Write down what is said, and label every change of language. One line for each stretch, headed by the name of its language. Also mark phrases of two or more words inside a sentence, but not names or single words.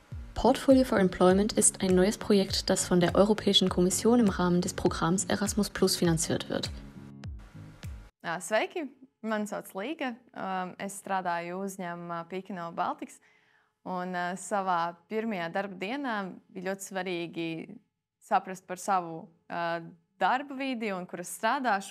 German: Portfolio for Employment ist ein neues Projekt, das von der Europäischen Kommission im Rahmen des Programms Erasmus Plus finanziert wird.
Latvian: Sveiki! Mani sauc Līga. Es strādāju uzņēmumā Pīkino Baltics. Un savā pirmajā darba dienā bija ļoti svarīgi saprast par savu darba vidi un kur es strādāšu.